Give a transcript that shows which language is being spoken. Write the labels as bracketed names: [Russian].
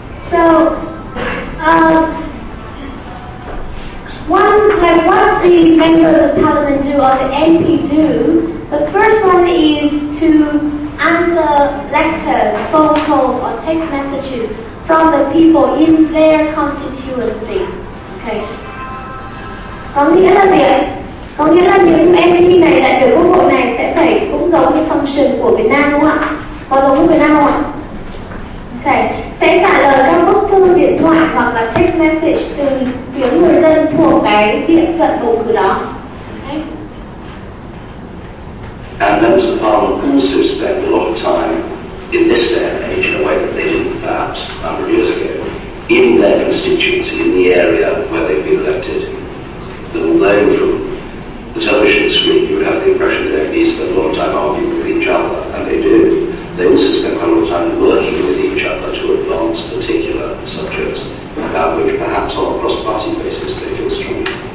[English] So, what the members of Parliament do or the MP do, the first one is to answer letters, phone calls or text messages from the people in their constituency. Okay. [Vietnamese] Có nghĩa là những MP này, đại biểu quốc hội này sẽ phải cũng giống như function của Việt Nam đúng không ạ? Có giống như Việt Nam không ạ? Sẽ trả lời các bức thư điện thoại hoặc là text message từ phía người dân thuộc cái địa phận bầu cử đó. Okay. [English] And members of Parliament also spend a lot of time in this day and age, in a way that they didn't perhaps a number of years ago, in their constituency, in the area where they've been elected. That although from the television screen you would have the impression that MPs spend a lot of time arguing with each other, and they do, they also spend quite a lot of time working with each other to advance particular subjects about which perhaps on a cross-party basis they feel strongly.